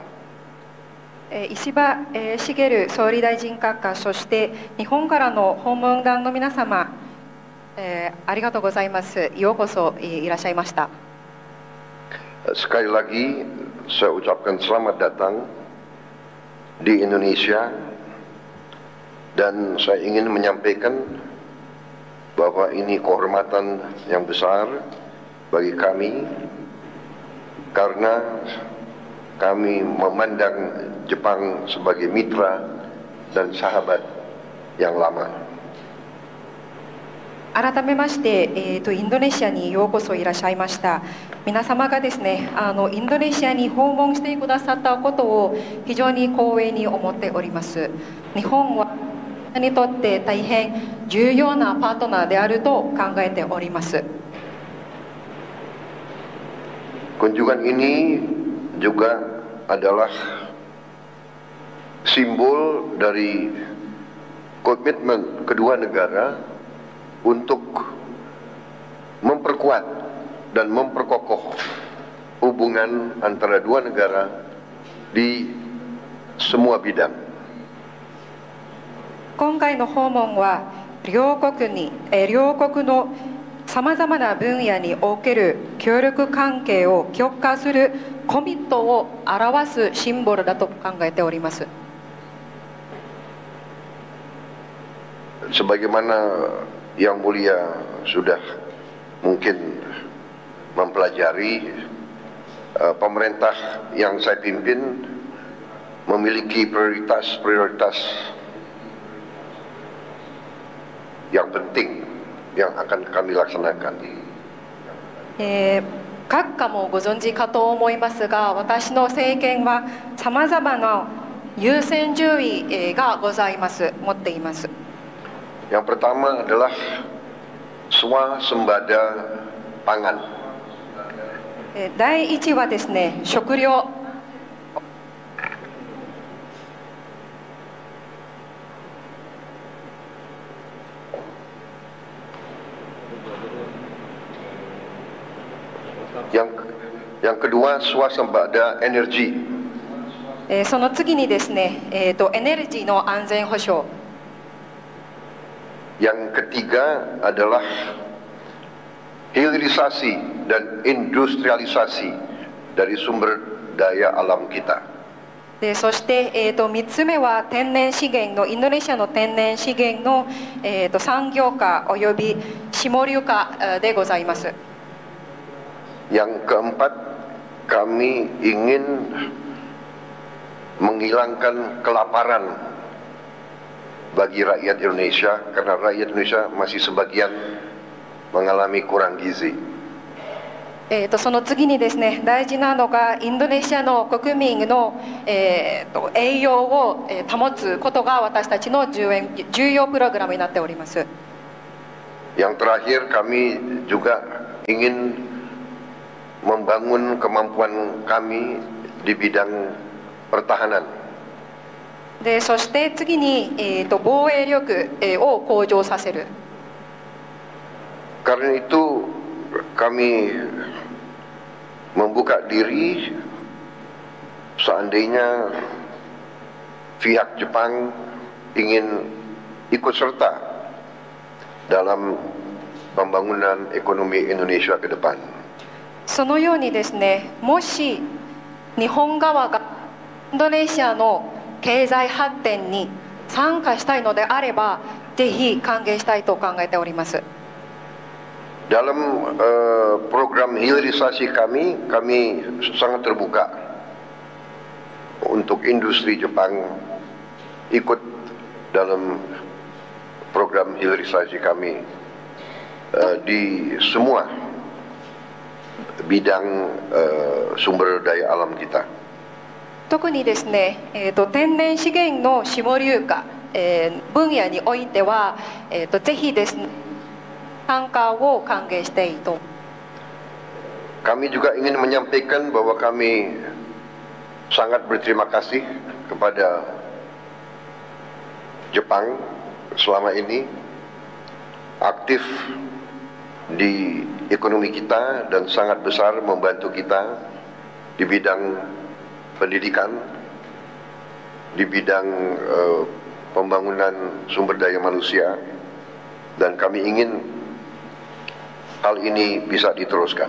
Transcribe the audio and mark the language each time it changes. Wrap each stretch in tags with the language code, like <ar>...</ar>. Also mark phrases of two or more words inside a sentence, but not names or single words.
<ja>石破茂総理大臣閣下、そして日本からの訪問団の皆様、ありがとうございます。ようこそいらっしゃいました。</ja> <id>Sekali lagi saya ucapkan selamat datang di Indonesia dan saya ingin menyampaikan bahwa ini kehormatan yang besar bagi kami karena kami memandang Jepang sebagai mitra dan sahabat yang lama.</id> <ja>改めまして、インドネシアにようこそいらっしゃいました。皆様がですね、インドネシアに訪問してくださったことを非常に光栄に思っております。日本はにとって大変重要なパートナーであると考えております。</ja> <id>Kunjungan ini juga adalah simbol dari komitmen kedua negara untuk memperkuat dan memperkokoh hubungan antara dua negara di semua bidang.</id> <ja>今回の訪問は両国のさまざまな分野における協力関係を強化するコミットを表すシンボルだと考えております。</ja> <id>Sebagaimana Yang Mulia sudah mungkin mempelajari, pemerintah yang saya pimpin memiliki prioritas-prioritas yang penting yang akan kami laksanakan.</id> <ja>閣下もご存知かと思いますが、私の政権はさまざまな優先順位が持っています。</ja> <id>Yang pertama adalah swasembada pangan.</id> <ja>第一はですね、食料。</ja> <id>Yang kedua swasembada energi.</id> <ja>その次にですね、エネルギーの安全保障。</ja> <id>Yang ketiga adalah hilirisasi dan industrialisasi dari sumber daya alam kita.</id> <ja>そして、3つ目は天然資源のインドネシアの天然資源の、産業化および下流化でございます。</ja> <id>Yang keempat, kami ingin menghilangkan kelaparan bagi rakyat Indonesia karena rakyat Indonesia masih sebagian mengalami kurang gizi.</id> <ja>その次にですね、大事なのがインドネシアの国民の、栄養を保つことが私たちの重要プログラムになっております。</ja> <id>Yang terakhir, kami juga ingin membangun kemampuan kami di bidang pertahanan.</id> <ja>でそして次に、防衛力、を向上させる。</ja> <id>Karena itu kami membuka diri seandainya pihak Jepang ingin ikut serta dalam pembangunan ekonomi Indonesia ke depan.</id> <ja>そのようにですね、もし日本側がインドネシアの経済発展に参加したいのであれば、ぜひ歓迎したいと考えております。</ja> <id>Dalam program hilirisasi kami sangat terbuka untuk industri Jepang ikut dalam program hilirisasi kami di semua bidang sumber daya alam kita.</id> <ja>特にですね、天然資源の下流化、分野においては、ぜひですね、参加を歓迎していると。</ja> <id>Kami juga ingin menyampaikan bahwa kami sangat berterima kasih kepada Jepang selama ini aktif di ekonomi kita dan sangat besar membantu kita di bidang pendidikan, di bidang pembangunan sumber daya manusia, dan kami ingin hal ini bisa diteruskan.</id>